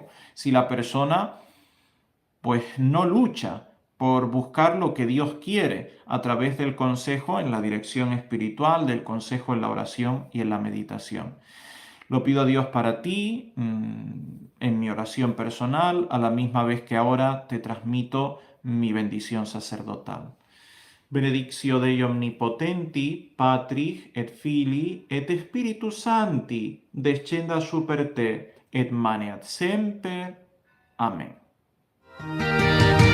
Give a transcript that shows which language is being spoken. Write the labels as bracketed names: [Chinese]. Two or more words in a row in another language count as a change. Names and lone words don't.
[Spanish] Si la persona pues no lucha por buscar lo que Dios quiere a través del consejo en la dirección espiritual, del consejo en la oración y en la meditación. Lo pido a Dios para ti, en mi oración personal, a la misma vez que ahora te transmito mi bendición sacerdotal. [Latin] Benedictio Dei Omnipotenti, Patris et Filii et Spiritus Sancti, descenda super te et maneat semper. [Spanish] Amén.